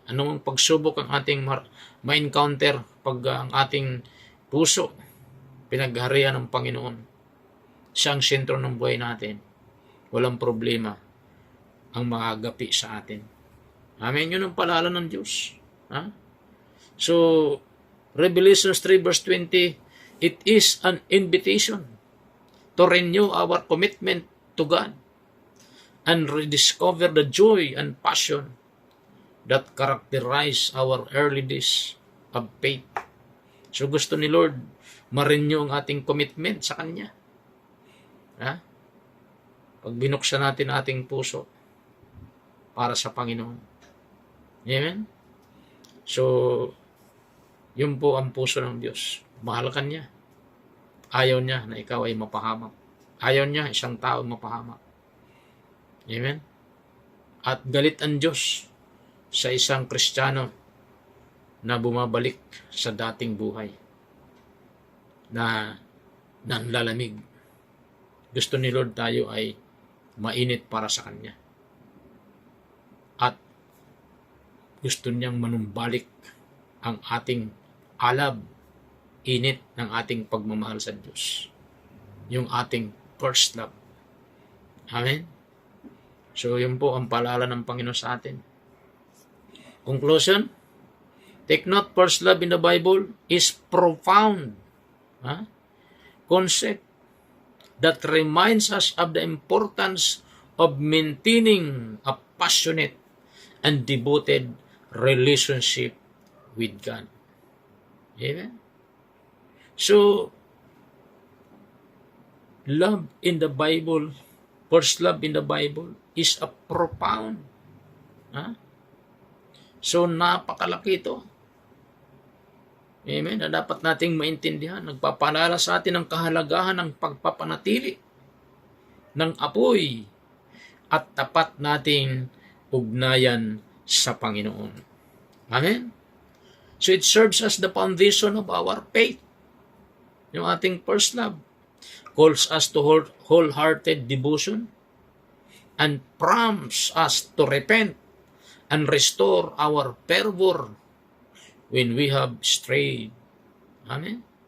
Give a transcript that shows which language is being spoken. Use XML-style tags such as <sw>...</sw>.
<tl>Anong pagsubok ang ating ma-encounter pag ang ating puso pinagharian ng Panginoon? Siya ang sentro ng buhay natin. Walang problema ang maagapi sa atin. Amen? Yun ang paalala ng Diyos. Ha?</tl> <en>So, Revelation 3 verse 20, it is an invitation to renew our commitment to God and rediscover the joy and passion that characterize our early days of faith.</en> <tl>So, gusto ni Lord ma-renew ang ating commitment sa Kanya. Ha? Pag binuksan natin ating puso para sa Panginoon. Amen? So, yun po ang puso ng Diyos. Mahal ka niya. Ayaw niya na ikaw ay mapahamak. Ayaw niya isang tao mapahamak. Amen? At galit ang Diyos sa isang Kristiyano na bumabalik sa dating buhay na nanlalamig. Gusto ni Lord tayo ay mainit para sa Kanya. At gusto niyang manumbalik ang ating alab, init ng ating pagmamahal sa Diyos. Yung ating first love. Amen? So, yun po ang paalala ng Panginoon sa atin.</tl> <en>Conclusion, take note, first love in the Bible is profound concept that reminds us of the importance of maintaining a passionate and devoted relationship with God. Amen? So, love in the Bible, first love in the Bible is a profound.</en> <tl>So, napakalaki ito. Amen? Na dapat nating maintindihan. Nagpapaalala sa atin ang kahalagahan ng pagpapanatili ng apoy at tapat nating ugnayan sa Panginoon. Amen?</tl> <en>So it serves as the foundation of our faith.</en> <tl>Yung ating</tl> <en>first love calls us to wholehearted devotion and prompts us to repent and restore our fervor when we have strayed. Amen?</en>